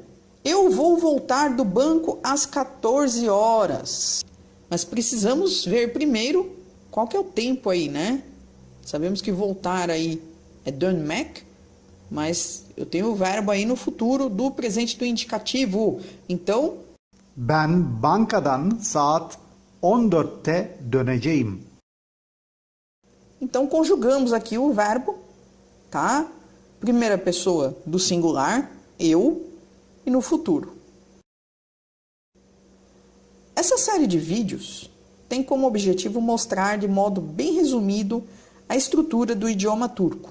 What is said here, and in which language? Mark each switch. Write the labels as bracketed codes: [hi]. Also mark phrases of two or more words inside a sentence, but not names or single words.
[pt] Eu vou voltar do banco às 14 horas. Mas precisamos ver primeiro qual que é o tempo aí, né? Sabemos que voltar aí é done Mac, mas eu tenho o verbo aí no futuro do presente do indicativo. Então, [tr] Ben bankadan saat 14'te döneceğim. [pt] Então conjugamos aqui o verbo, tá? Primeira pessoa do singular, eu, e no futuro. Essa série de vídeos tem como objetivo mostrar de modo bem resumido a estrutura do idioma turco.